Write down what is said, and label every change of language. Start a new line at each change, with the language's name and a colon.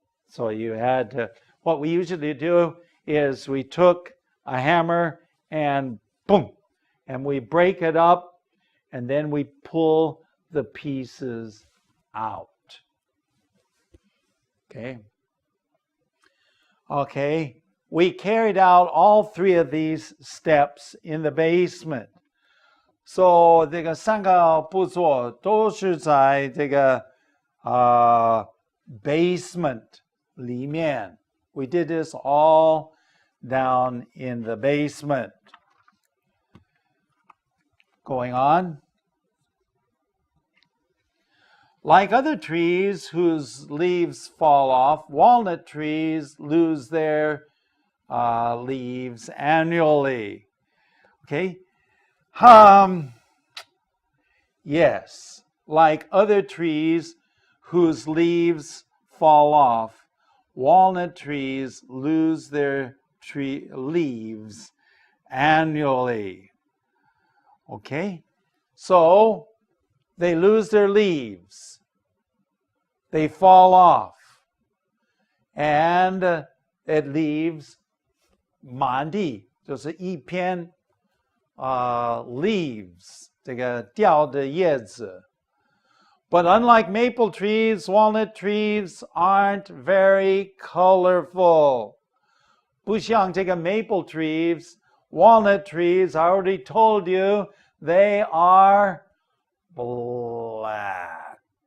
English: So you had to, what we usually do is we took a hammer and boom, and we break it up, and then we pull the pieces out. Okay, we carried out all three of these steps in the basement.
Chinese: So 这个三个步骤都是在这个basement 里面。
English: We did this all down in the basement. Going on. Like other trees whose leaves fall off, walnut trees lose their leaves annually. Okay? Yes, like other trees whose leaves fall off, walnut trees lose their leaves annually. Okay? So, they lose their leaves. They fall off. And it leaves
Chinese: 满地，就是一片leaves, 这个掉的叶子。
English: But unlike maple trees, walnut trees aren't very colorful.
Chinese: 不像这个
English: maple trees, walnut trees, I already told you, they are black.